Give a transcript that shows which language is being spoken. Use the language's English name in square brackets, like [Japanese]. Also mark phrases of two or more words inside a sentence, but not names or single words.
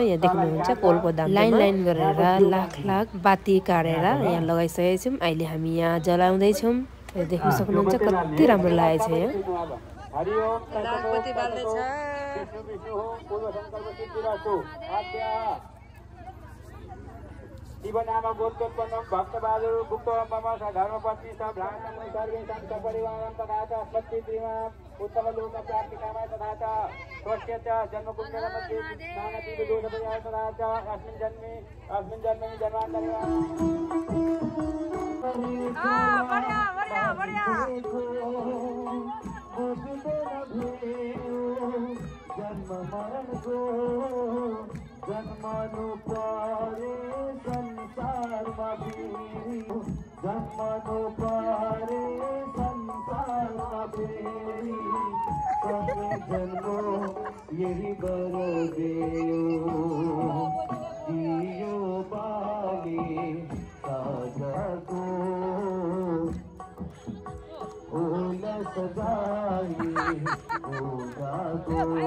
[Nepali] यहाँ देख्नुहुन्छ कोलको दाम लाइन लाइन गरेर लाख लाख बाती काटेर यहाँ लगाइसकेको छौं। अहिले हामी यहाँ जलाउँदै छौं। देख्न सक्नुहुन्छ कति राम्रो लागेको छ। यहाँ लाखबत्ती बाल्दै छ। [Sanskrit] शिवनाम गोत्रोत्पन्नं भक्तबहादुर गुप्तवं मम धर्मपत्नी स भ्रातृ सर्वे संत परिवारं तथा च अस्मत्तिप्रियम् उत्तमलोकप्राप्तिकामाय तथा च स्वस्य च जन्मकुण्डलमध्ये नानाविधदोषपरिहाराय तथा च अस्मिन् जन्मे जन्मान्तरे [Nepali] जन्म मरण को जन्मनु पारे संसारमा फेरि, जन्मनु पारे संसारमा फेरि, सबै जन्मो यही बरो दियो बाली साझको फूल सजाई पूजाको